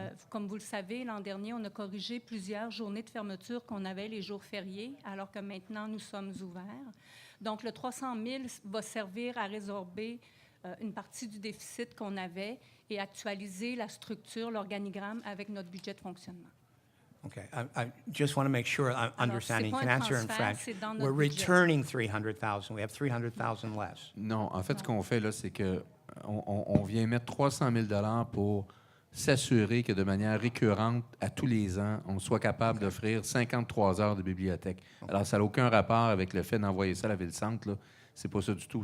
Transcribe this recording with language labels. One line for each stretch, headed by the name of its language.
French: Comme vous le savez, l'an dernier, on a corrigé plusieurs journées de fermeture qu'on avait les jours fériés, alors que maintenant, nous sommes ouverts. Donc, le 300 000 va servir à résorber une partie du déficit qu'on avait et actualiser la structure, l'organigramme avec notre budget de fonctionnement.
English: Okay, I just want to make sure I'm understanding. You can answer in French. We're budget. returning 300,000. We have 300,000 less.
French: Non, en fait, ce qu'on fait, là, c'est qu'on vient mettre 300 000 $ pour s'assurer que de manière récurrente, à tous les ans, on soit capable d'offrir 53 heures de bibliothèque. Alors, ça n'a aucun rapport avec le fait d'envoyer ça à la Ville-Centre, là. C'est pas ça du tout.